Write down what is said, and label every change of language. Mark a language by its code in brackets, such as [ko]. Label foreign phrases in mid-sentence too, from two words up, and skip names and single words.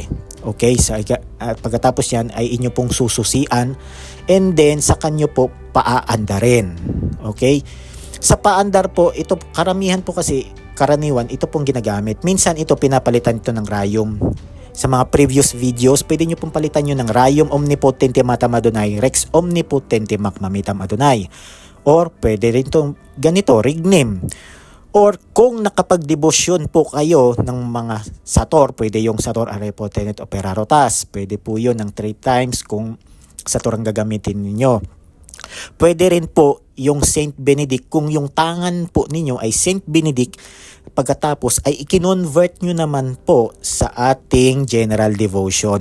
[tl] Okay, so pagkatapos yan ay inyo pong sususian [en] and then [tl] sa kanyo po paaandarin. Okay? Sa paandar po, ito karamihan po kasi karaniwan ito pong ginagamit. Minsan ito pinapalitan ito ng rayum. Sa mga [en] previous videos, [tl] pwede nyo pong palitan nyo ng [la] rayum omnipotente matam Adonai, rex omnipotente mamitam Adonai. [tl] Or pwede rin itong ganito, rignim. Or kung nakapagdebosyon po kayo ng mga sator, pwede yung [la] sator arepotenet operarotas. [tl] Pwede po yun ng 3 times kung sator ang gagamitin ninyo. Pwede rin po yung Saint Benedict kung yung tangan po ninyo ay Saint Benedict, pagkatapos ay i-convert nyo naman po sa ating [en] general devotion.